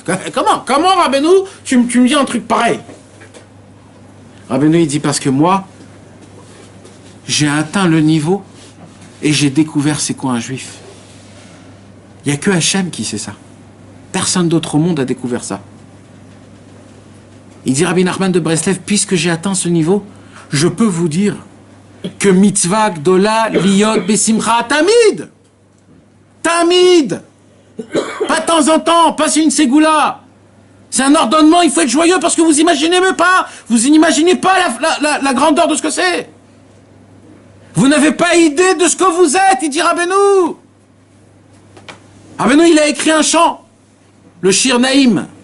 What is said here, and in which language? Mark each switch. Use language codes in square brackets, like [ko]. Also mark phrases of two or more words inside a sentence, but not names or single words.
[fr] Comment Rabbeinu, tu me dis un truc pareil? Rabbeinu, il dit, parce que moi, j'ai atteint le niveau, et j'ai découvert c'est quoi un juif. Il n'y a que Hachem qui sait ça. Personne d'autre au monde a découvert ça. Il dit Rabbi Nachman de Breslev, puisque j'ai atteint ce niveau, je peux vous dire que [he] מצוה גדולה להיות בשמחה תמיד. [fr] Tamid. Pas de temps en temps, pas c'est une ségoula. C'est un ordonnement, il faut être joyeux parce que vous imaginez même pas, vous n'imaginez pas la grandeur de ce que c'est. Vous n'avez pas idée de ce que vous êtes, il dit Rabbeinu. Rabbeinu, il a écrit un chant, le Shir Naïm.